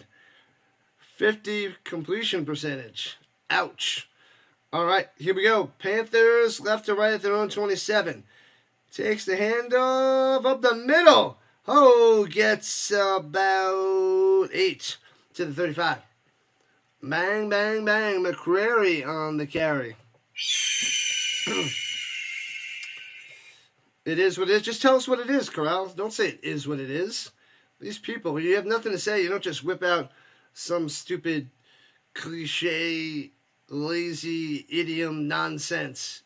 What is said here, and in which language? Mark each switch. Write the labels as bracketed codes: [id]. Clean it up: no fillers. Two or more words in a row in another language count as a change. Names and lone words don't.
[en] 50 completion percentage. Ouch. All right, here we go. Panthers left to right at their own 27. Takes the handoff up the middle. Oh, gets about 8 to the 35. Bang, bang, bang. McCrary on the carry. It is what it is. Just tell us what it is, Corral. Don't say it is what it is. These people, when you have nothing to say, you don't just whip out some stupid cliche, lazy idiom nonsense.